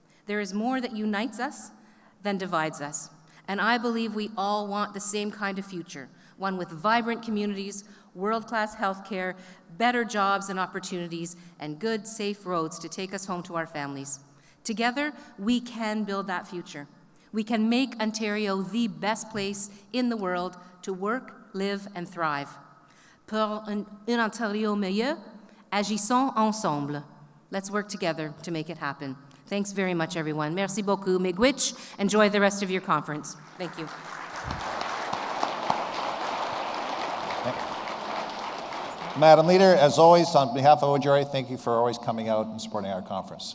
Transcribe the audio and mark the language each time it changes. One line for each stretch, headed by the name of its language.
English: There is more that unites us than divides us. And I believe we all want the same kind of future, one with vibrant communities, world-class healthcare, better jobs and opportunities, and good, safe roads to take us home to our families. Together, we can build that future. We can make Ontario the best place in the world to work, live, and thrive.
French: Pour un Ontario meilleur, agissons ensemble.
English: Let's work together to make it happen. Thanks very much, everyone.
French: Merci beaucoup.
English: Miigwech. Enjoy the rest of your conference. Thank you. Madam Leader, as always, on behalf of OGRA, thank you for always coming out and supporting our conference.